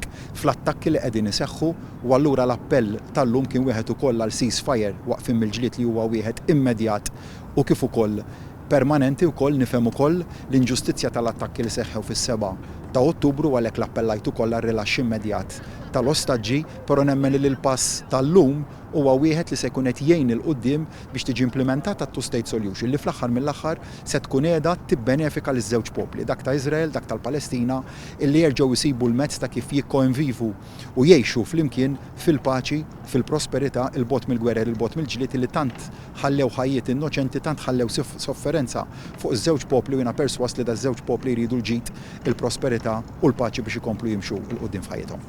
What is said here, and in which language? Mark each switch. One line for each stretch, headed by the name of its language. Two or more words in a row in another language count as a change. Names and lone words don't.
Maltese: Fl-attakki li qegħdin iseħħu u allura l-appell tal-lum kien wieħed ukoll għal ceasefire waqfim mill-ġlied li huwa wieħed immedjat u kif ukoll permanenti wkoll nifhem ukoll l-inġustizzja tal-attakki li seħħew fis-7 ta' Ottubru għalhekk l-appellajt ukoll għar-rilaxx immedjat tal-ostaġġi, però nemmen li l-pass tal-lum huwa wieħed li se jkun qed jgħin il qudiem biex tiġi implementata
English: two-state solution
Maltese: li fl-aħħar mill-aħħar se tkun qiegħda tibbenefika liż-żewġ popli, dak ta' Iżrael, dak tal-Palestina, illi jerġgħu jsibu l-mezz ta' kif jikkonvivu u jgħixu flimkien fil-paċi, fil-prosperità, il-bot mill-gwerer, il-bot mill-ġlied li tant ħallew ħajjiet innoċenti, tant ħallew sofferenza fuq iż-żewġ popli u jiena perswas li daż-żewġ popli jridu l-ġid il-prosperità u l-paċi biex ikomplu jimxu l qudiem f'ħajjithom.